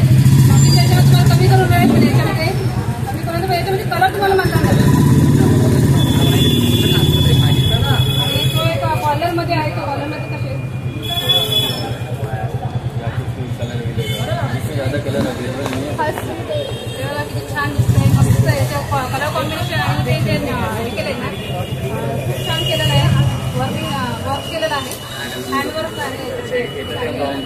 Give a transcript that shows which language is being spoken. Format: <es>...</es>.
<mr>बाकी त्याच्यामध्ये तुम्हाला कमी करून मिळेल, पण याच्यामध्ये कमी करून याच्यामध्ये कलर तुम्हाला म्हणणार नाही. आणि तो एक कॉलरमध्ये आहे. तो कॉलरमध्ये कसे</mr> <hi>कलर मिलेगा, इससे ज़्यादा कलर अवेलेबल नहीं है।</hi> <mr>तेव्हा किती छान दिसतंय, मस्त याच्या कलर कॉम्बिनेशन आणि ते हे केलंय ना, खूप छान केलेलं आहे. वर्क केलेलं आहे, हँडवर्क आहे.</mr>